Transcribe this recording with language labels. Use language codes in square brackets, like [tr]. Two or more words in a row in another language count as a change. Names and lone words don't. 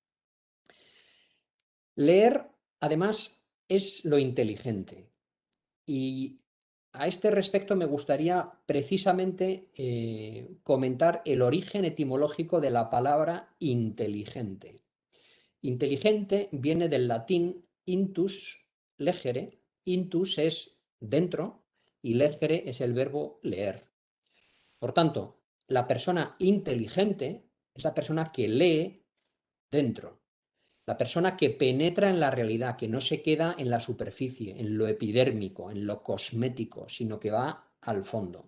[es] Leer, además, es lo inteligente. Y a este respecto me gustaría precisamente comentar el origen etimológico de la palabra inteligente. Inteligente viene del latín [la] intus, legere. [es] Intus es dentro y legere es el verbo leer. Por tanto, la persona inteligente es la persona que lee dentro, la persona que penetra en la realidad, que no se queda en la superficie, en lo epidérmico, en lo cosmético, sino que va al fondo.